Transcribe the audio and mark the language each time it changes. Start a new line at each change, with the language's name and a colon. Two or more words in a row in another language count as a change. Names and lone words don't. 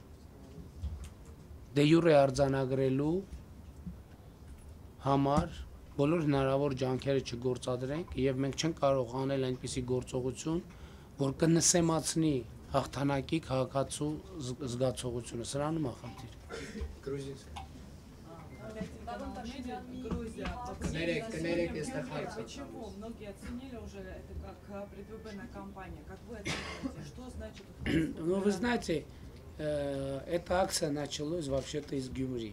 Armenian: դե յուրե արձանագրելու համար բոլոր հնարավոր ջանքերը չգործադրենք եւ մենք չենք կարող անել այնպիսի գործողություն, որ կնսեմացնի հաղթանակի քաղաքացու զգացողությունը, սրանում է խնդիր։
Russian: Почему? Многие оценили уже это как предвыборная кампания. Как вы оцениваете? Что значит? Ну, вы знаете, эта акция началась вообще-то из Гюмри.